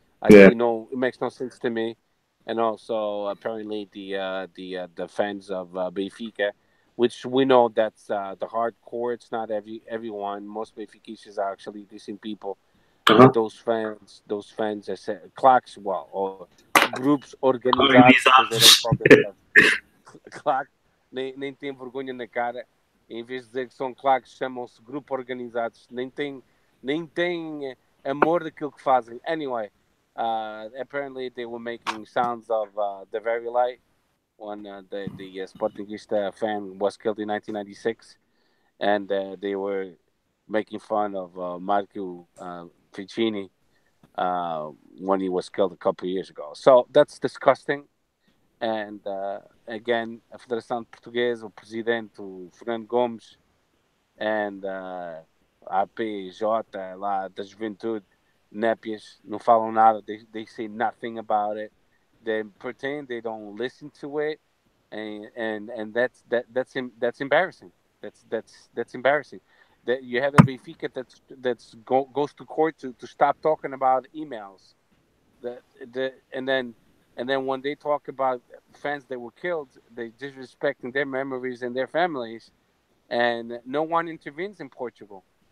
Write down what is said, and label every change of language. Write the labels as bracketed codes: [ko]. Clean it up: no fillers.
[en] It makes no sense to me. And also, apparently, the fans of Benfica, which we know that's the hardcore. It's not everyone. Most Benfiquistas are actually decent people. Uh-huh. But those fans are claques, or groups organizados, they don't call themselves claque. [pt] Nem tem vergonha na cara. Em vez de dizer que são claques, chamam-se grupo organizados. Nem tem amor daquilo que fazem. [en] Anyway, apparently they were making sounds of the very light when the Sportingista fan was killed in 1996, and they were making fun of Marco Ficini when he was killed a couple of years ago. So that's disgusting. And again, [pt] a Federação Portuguesa, o presidente, o Fernando Gomes, [en] and [pt] a APJ lá da Juventude, Népias, não falam nada. [en] They say nothing about it. They pretend they don't listen to it, and that's embarrassing. That's embarrassing. That you have a Benfica goes to court to stop talking about emails. The and then when they talk about fans that were killed, they disrespecting their memories and their families, and no one intervenes in Portugal.